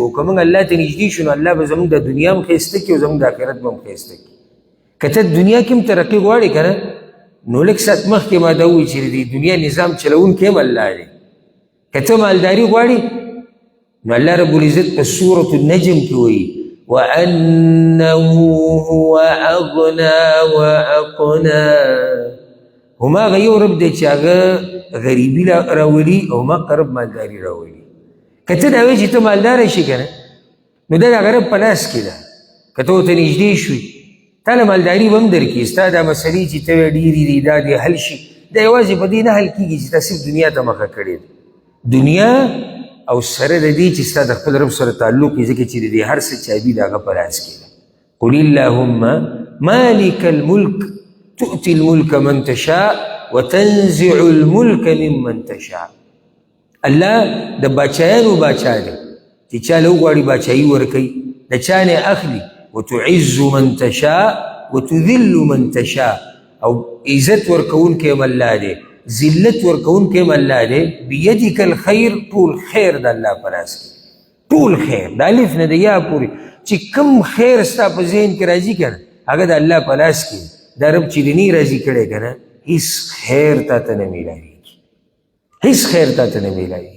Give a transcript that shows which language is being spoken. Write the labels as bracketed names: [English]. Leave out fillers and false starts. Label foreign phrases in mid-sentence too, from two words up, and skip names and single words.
[Pashto] او که موږ الله ته نږدې شو نو الله به زموږ د دنیا هم ښایسته کړي او زموږ د آخرت به هم ښایسته کړي. که ته دنیا کې هم ترقي غواړې که نه، نو لږ ساعت مخکې ما دا ووایي چې د دنیا نظام چلوونکی هم الله دی. که ته مالداري غواړې نو [Arabic] الله رب العزت [Pashto] په سورة النجم کې وایي [Arabic] وَأَنَّهُ هُوَ أَغْنَى وَأَقْنَى. [Pashto] هماغه یو رب دی چې هغه غریبي راولي او هماغه رب مالداري راولي. که ته دا وایې چې ته مالداره شي که نه، نو دا د هغه رب په لاس کې ده. که ته ورته نږدې شوي تا له مالداري به هم درکړي. ستا دا مسلې چې ته وایې ډېرې دي دا دې حل شي، دا یوازې په دې نه حل کېږي چې تا صرف دنیا ته مخه کړې ده. دنیا او سره د دې چې ستا د خپل رب سره تعلق یې، ځکه چې د دې هر څه چابي د هغه په لاس کې ده. [Arabic] قل اللهم مالک الملک تؤتي الملک من تشاء وتنزع الملک ممن تشاء. [Pashto] الله د باچایانو باچا دی چې چا له وغواړي باچایي ورکوي، د چا نه اخلي. [Arabic] وتعز من تشاء وتذل من تشاء. [Pashto] او عزت ورکوونکی هم الله دی، ذلت ورکوونکی هم الله دی. [Arabic] بیدک الخیر، [Pashto] ټول خیر د الله په لاس کې، ټول خیر د الف نه د یا پورې چې کوم خیر ستا په ذهن کې راځي که نه هغه د الله په لاس کې. دا رب چې دې نه راضي کړی که نه هېڅ خیر تا ته نه میلاوېږي، هېڅ خیر تا ته نه میلاوېږي.